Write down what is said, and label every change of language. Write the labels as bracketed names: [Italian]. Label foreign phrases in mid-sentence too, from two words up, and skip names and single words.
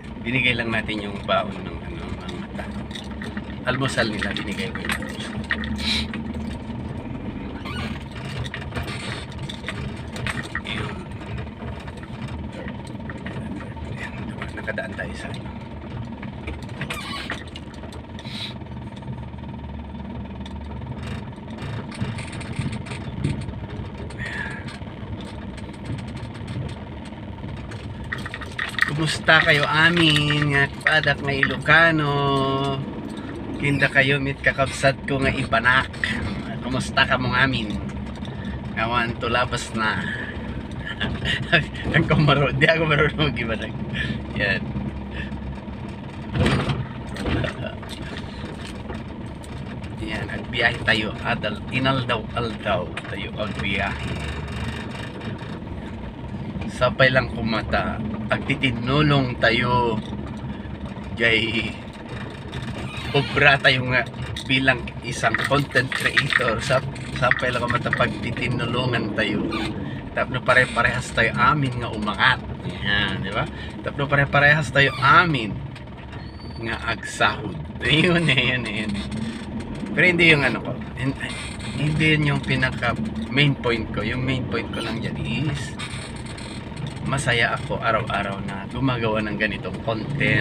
[Filipino] Binigay lang natin yung baon ng ng mata. Almusal nila binigay ko yung almusal. Yun. Nakadaan tayo sa ano. [Iloko] Kumusta kayo amin nga padak nga Ilocano? Kinda kayo mit kakabsat ko nga ibanak. Kumusta ka mong amin? Awan to labas na. [Filipino] Ang kumaro, di ako marunong mag-ibanak. Yan. Yan, agbiyahe tayo. [Iloko] Inaldaw-aldaw tayo agbiyahe. Sabay lang kumata. Agtitinulong tayo jay obra tayo nga [Filipino] bilang isang [English] content creator. [Iloko] Sapay lang kumata pagtitinulungan tayo. Tapno pare-parehas tayo amin nga umangat. [Filipino] Yan, di ba? [Iloko] Tapno pare-parehas tayo amin nga agsahod. [Filipino] Yun. Pero hindi yung ano ko. Hindi yun yung pinaka [English] main point [Filipino] ko. Yung [English] main point [Filipino] ko lang dyan is masaya ako araw-araw na gumagawa ng ganitong content.